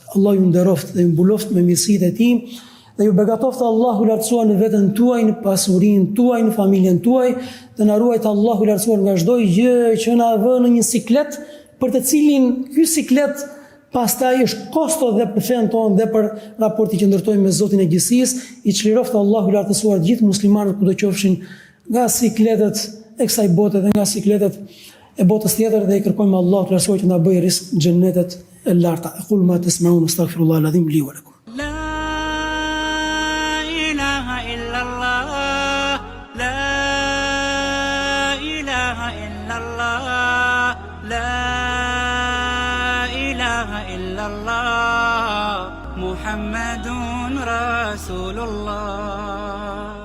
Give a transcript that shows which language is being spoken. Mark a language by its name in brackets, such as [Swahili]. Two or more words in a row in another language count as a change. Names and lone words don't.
[Albanian] Allah ju nderoft dhe ju mbuloft me mirësitë e tij dhe ju begatoft Allahu lartësuar në veten tuaj, në pasurinë tuaj, në familjen tuaj, dhe na ruajt Allahu lartësuar nga çdo gjë që na vë në një siklet, për të cilin ky siklet pastaj është kosto dhe për fen tonë dhe për raportin që ndërtojmë me Zotin e gjithësisë. I çliroft Allahu lartësuar gjithë muslimanët kudo qofshin nga sikletet e kësaj bote dhe nga sikletet e botës tjetër, dhe i kërkojmë Allahut të lartësuar që na bëjë rizq xhennetet e larta. [Arabic] أقول ما تسمعون أستغفر الله العظيم لي ولكم. لا إله إلا الله، لا إله إلا الله، لا إله إلا الله، محمد رسول الله.